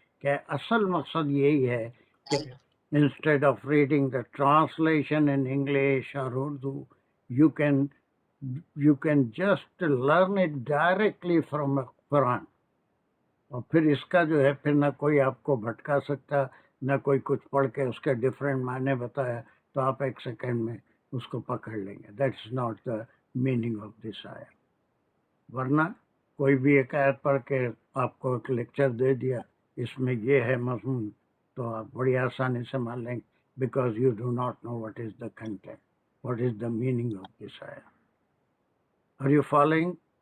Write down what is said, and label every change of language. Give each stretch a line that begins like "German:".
Urdu: کہ اصل مقصد یہی ہے کہ
English: Instead of reading the translation in English اور Urdu, you can just learn it directly from Quran.
Urdu: اور پھر اس کا جو ہے پھر نہ کوئی آپ کو بھٹکا سکتا, نہ کوئی کچھ پڑھ کے اس کے ڈفرینٹ معنی بتایا تو آپ ایک سیکنڈ میں اس کو پکڑ لیں گے.
English: That's not the meaning of this آیت.
Urdu: ورنہ کوئی بھی ایک آیت پڑھ کے آپ کو ایک لیکچر دے دیا اس میں یہ ہے مضمون, تو آپ بڑی آسانی سے مان لیں گے,
English: Because you do not know what is the content, what is the meaning of this آیت. Are you following?